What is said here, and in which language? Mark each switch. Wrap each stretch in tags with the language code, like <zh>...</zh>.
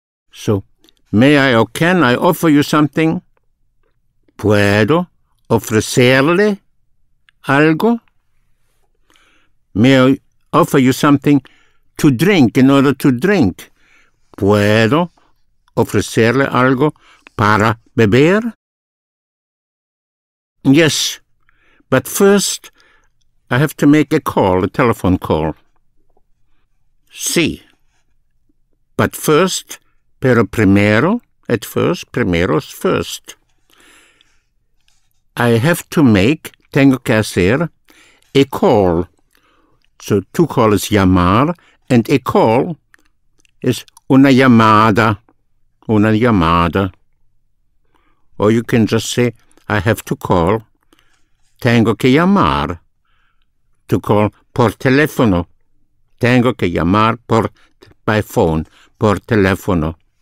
<en>So, may I or can I offer you something?</en> <es>¿Puedo ofrecerle algo?</es> <en>May I offer you something to drink in order to drink?</en> <es>¿Puedo ofrecerle algo para beber?</es> <en>Yes, but first I have to make a call, a telephone call. Sí, but first,</en> <es>pero primero,</es> <en>at first, primero is first. I have to make,</en> <es>tengo que hacer,</es> <en>a call. So to call is llamar, and a call is</en> <es>una llamada. Una llamada.</es> <en>Or you can just say, I have to call.</en> <es>Tengo que llamar.</es> <en>To call</en> <es>por teléfono. Tengo que llamar</es> <en>by phone,</en> <es>por teléfono.</es>